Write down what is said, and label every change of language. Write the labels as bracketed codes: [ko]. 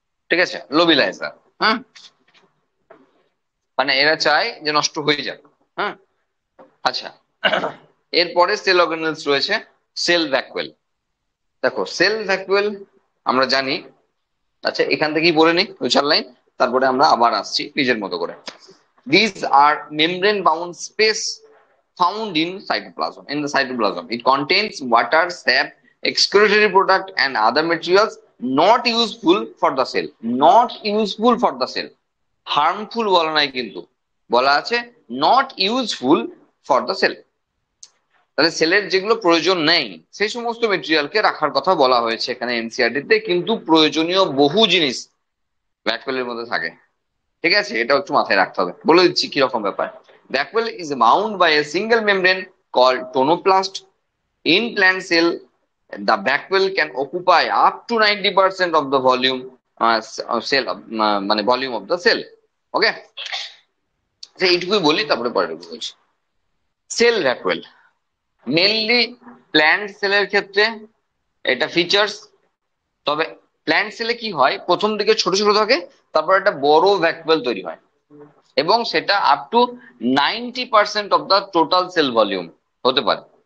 [bn] ঠিক আছে, লোবিলাইজার। হ্যাঁ, মানে এরা চায় যে নষ্ট হয়ে যাক। হ্যাঁ, আচ্ছা। এরপরে সেল অর্গানেলস রয়েছে সেল ভ্যাকুয়েল। দেখো সেল ভ্যাকুয়েল আমরা জানি। আচ্ছা, এখান থেকেই বলে নিই 2-4 লাইন, তারপরে আমরা আবার আসছি নিজের মতো করে। [en] These are membrane bound space found in cytoplasm. In the cytoplasm, it contains water, sap, excretory product, and other materials not useful for the cell. Not useful for the cell. Harmful [bn] বলা নাই কিন্তু, বলা আছে [en] not useful for the cell. [bn] তাহলে সেলের যেগুলো প্রয়োজন নেই সেই সমস্ত মেটেরিয়ালকে রাখার কথা বলা হয়েছে এখানে এনসিইআরটি তে, কিন্তু প্রয়োজনীয় বহু জিনিস ভ্যাকুয়ালের মধ্যে থাকে। ঠিক আছে, এটা একটু মাথায় রাখতে হবে। বলে দিচ্ছি কি রকম ব্যাপার। [en] Vacuole is bound by a single membrane called tonoplast. In plant cell, the vacuole can occupy up to 90% of the volume cell [bn] মানে [en] Volume of the cell. [bn] ওকে, এইটুকুই বলি, তারপরে পরে বলছি। সেল ভ্যাকুয়েল মেনলি প্ল্যান্ট সেলের ক্ষেত্রে এটা ফিচার্স। তবে প্ল্যান্ট সেলে কি হয়, প্রথম দিকে ছোট ছোট থাকে, তারপর একটা বড় ভ্যাকুয়েল তৈরি হয়, এবং সেটা up to 90% of the total sell volume হতে পারে।